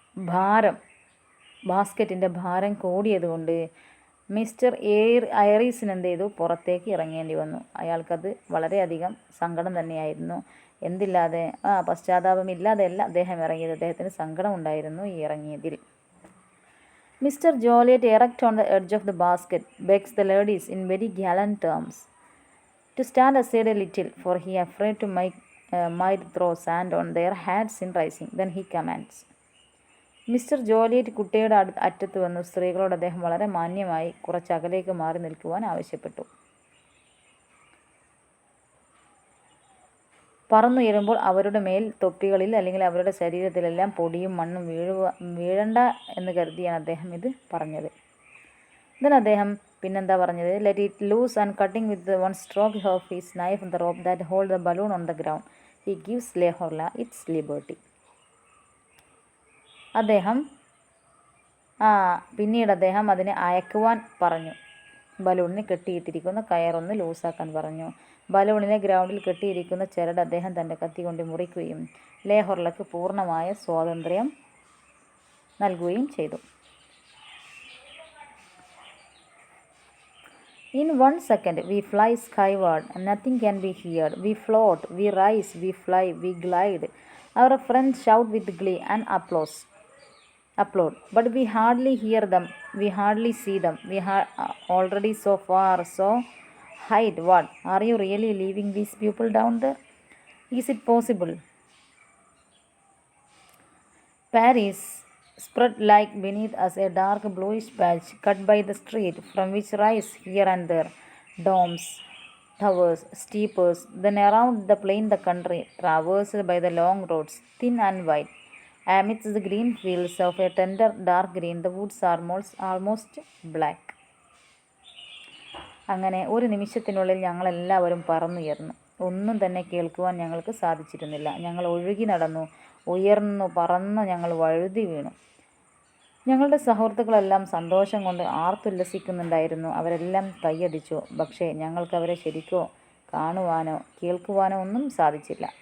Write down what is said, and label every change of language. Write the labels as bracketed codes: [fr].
[ml] ഭാരം, ബാസ്ക്കറ്റിൻ്റെ ഭാരം കൂടിയതുകൊണ്ട് മിസ്റ്റർ ഐറീസിന് എന്ത് ചെയ്തു? പുറത്തേക്ക് ഇറങ്ങേണ്ടി വന്നു. അയാൾക്കത് വളരെയധികം സങ്കടം തന്നെയായിരുന്നു. എന്തില്ലാതെ പശ്ചാത്താപമില്ലാതെയല്ല അദ്ദേഹം ഇറങ്ങിയത്. അദ്ദേഹത്തിന് സങ്കടം ഉണ്ടായിരുന്നു ഈ ഇറങ്ങിയതിൽ. [en] Mister Joliet erect on the edge of the basket begs the ladies in very gallant terms to stand aside a little, for he afraid to might throw sand on their heads in rising. Then he commands. [ml] Mister ജോലിയറ്റ് കുട്ടിയുടെ അറ്റത്ത് വന്നു സ്ത്രീകളോട് അദ്ദേഹം വളരെ മാന്യമായി കുറച്ച് അകലേക്ക് മാറി നിൽക്കുവാൻ ആവശ്യപ്പെട്ടു. പറന്നുയരുമ്പോൾ അവരുടെ മേൽ തൊപ്പികളിൽ അല്ലെങ്കിൽ അവരുടെ ശരീരത്തിലെല്ലാം പൊടിയും മണ്ണും വീഴണ്ട എന്ന് കരുതിയാണ് അദ്ദേഹം ഇത് പറഞ്ഞത്. [en] then [ml] അദ്ദേഹം പിന്നെന്താ പറഞ്ഞത്? [en] Let it loose and cutting with one stroke of his knife the rope that hold the balloon on the ground he gives Le Horla its liberty. [ml] അദ്ദേഹം പിന്നീട് അദ്ദേഹം അതിനെ അയക്കുവാൻ പറഞ്ഞു. ബലൂണിന് കെട്ടിയിട്ടിരിക്കുന്ന കയറൊന്ന് ലൂസാക്കാൻ പറഞ്ഞു. ബലൂണിനെ ഗ്രൗണ്ടിൽ കെട്ടിയിരിക്കുന്ന ചരട് അദ്ദേഹം തൻ്റെ കത്തി കൊണ്ട് മുറിക്കുകയും ലേഹോർലക്ക് പൂർണ്ണമായ സ്വാതന്ത്ര്യം നൽകുകയും ചെയ്തു. [en] In 1 second we fly skyward and nothing can be heard. We float, we rise, we fly, we glide. Our friends shout with glee and applaud. But we hardly hear them, we hardly see them. We are already so far, so high. What? Are you really leaving these people down there? Is it possible? Paris spread like beneath us a dark bluish patch cut by the street, from which rise here and there domes, towers, steeples. Then around the plain the country, traversed by the long roads, thin and wide. Amidst the green fields of a tender dark green, the woods are almost black. [ml] അങ്ങനെ ഒരു നിമിഷത്തിനുള്ളിൽ ഞങ്ങളെല്ലാവരും പറന്നുയർന്നു. ഒന്നും തന്നെ കേൾക്കുവാൻ ഞങ്ങൾക്ക് സാധിച്ചിരുന്നില്ല. ഞങ്ങൾ ഒഴുകി നടന്നു, ഉയർന്നു, പറന്നു, ഞങ്ങൾ വഴുതി വീണു. ഞങ്ങളുടെ സുഹൃത്തുക്കളെല്ലാം സന്തോഷം കൊണ്ട് ആർത്തുല്ലസിക്കുന്നുണ്ടായിരുന്നു. അവരെല്ലാം കൈയടിച്ചു. പക്ഷേ ഞങ്ങൾക്ക് അവരെ ശരിക്കോ കാണുവാനോ കേൾക്കുവാനോ ഒന്നും സാധിച്ചില്ല.